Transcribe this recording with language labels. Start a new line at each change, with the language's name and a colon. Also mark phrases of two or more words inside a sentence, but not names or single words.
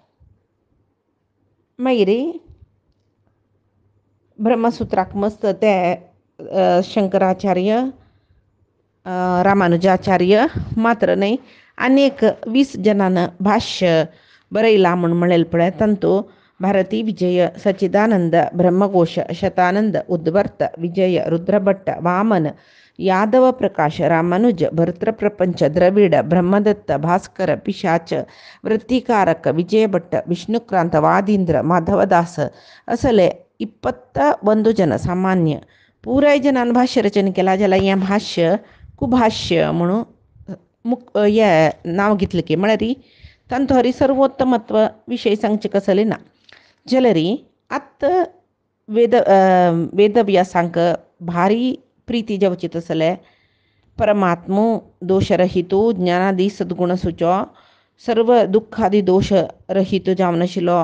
Konkani: मागीर ब्रह्मसूत्राक मस्त ते शंकराचार्य रामानुजाचार्य मात्र न्हय आनीक 20 जनान भाश्य बरयलां म्हणलें पळय. तांतू भारती विजय सच्चिदानंद ब्रह्मघोष शतानंद उद्वर्त विजय रुद्रभट्ट वामन यादव प्रकाश रामानुज भर्तृप्रपंच द्रविड ब्रह्मदत्त भास्कर पिशाच वृत्तिकारक विजयभट्ट विष्णुक्रांत वादींद्र माधवदास असले 21 जन सामान्य पुराय जनान भाष्य रचन केला. जाल्यार हें भाष्य कुभाष्य म्हणून हें नांव घेतलें की म्हळ्यार तांचो हरी सर्वोत्तमत्व विशय सांगचे कसले ना. जाल्यार आतां वेदव्यासांक भारी प्रिती जावची तसले परमात्मो दोशरहितो ज्ञानादी सद्गुण सुचो सर्व दुख्खादी दोश रहित जावन आशिल्लो